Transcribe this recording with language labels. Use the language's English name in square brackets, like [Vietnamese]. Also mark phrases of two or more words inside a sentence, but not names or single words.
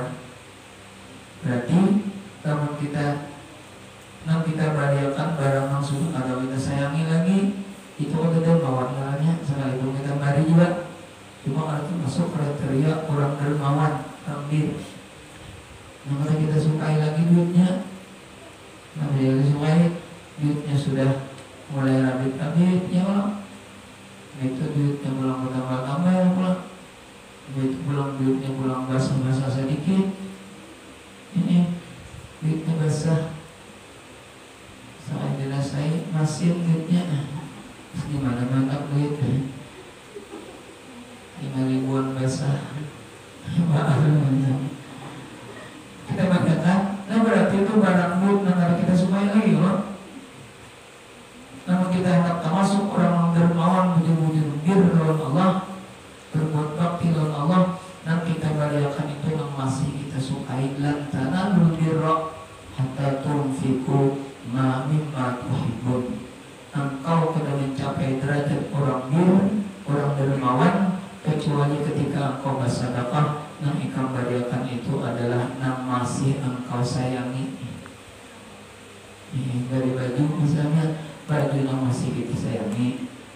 [Indonesian] Berarti kalau kita berikan barang yang sudah kalau kita sayangi lagi, itu ada dermawan namanya. Sekalipun kita beri juga, cuma kalau itu masuk kriteria orang dermawan, orang bir. Yang kalau kita sukai lagi duitnya, nah kita sukai duitnya sudah mulai rabit-rabit, [Arabic] ya Allah. [Indonesian] Itu duitnya pulang tambah-tambah ya pulang. Duitnya pulang basah-basah sedikit. Ini duitnya basah. Saya dirasai masin duitnya. Gimana-mana duit 5.000-an basah. Maaf. Kita bacakan. Nah berarti itu barang duit yang kita sukai lagi loh. Namun kita hendak termasuk orang dermawan, bujur-bujur bir lawan Allah, berbuat bakti lawan Allah, dan kita berikan itu yang masih kita sukai. [Arabic] Lan tanalul birra hatta tunfiqu ma mimma tuhibbun. [Indonesian] Engkau kena mencapai derajat orang bir, orang dermawan, kecuali ketika engkau bersedekah, yang engkau berikan itu adalah yang masih engkau sayangi. Dari baju misalnya, baju yang masih kita sayangi.